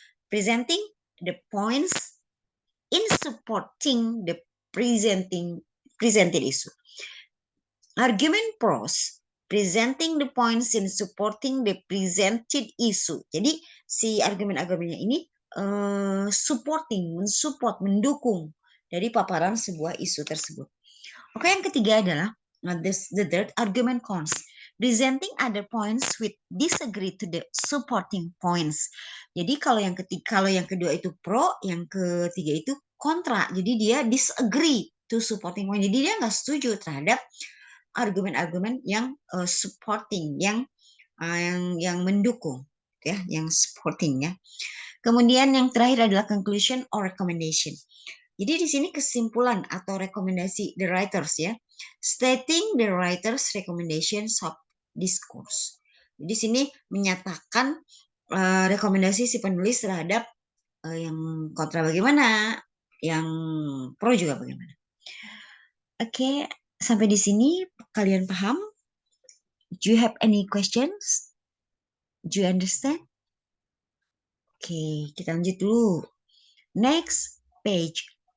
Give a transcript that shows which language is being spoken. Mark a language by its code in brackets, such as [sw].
[en] Presenting the points in supporting the presented issue. Argument prose, presenting the points in supporting the presented issue. [id] Jadi si argumen-argumennya ini supporting, mensupport, mendukung dari paparan sebuah isu tersebut. [en] Oke, [id] yang ketiga adalah [en] the third argument cons, presenting other points with disagree to the supporting points. [id] Jadi kalau yang kedua itu pro, yang ketiga itu kontra. Jadi dia [en] disagree to supporting point. [id] Jadi dia nggak setuju terhadap argumen-argumen yang supporting, yang mendukung, ya, yang supporting ya. Kemudian yang terakhir adalah [en] conclusion or recommendation. [id] Jadi di sini kesimpulan atau rekomendasi the writers ya, [en] stating the writers recommendations of discourse. [id] Di sini menyatakan rekomendasi si penulis terhadap yang kontra bagaimana, yang pro juga bagaimana. Oke, sampai di sini kalian paham? [en] Do you have any questions? Do you understand? [id] Oke, kita lanjut dulu. [en] Next page.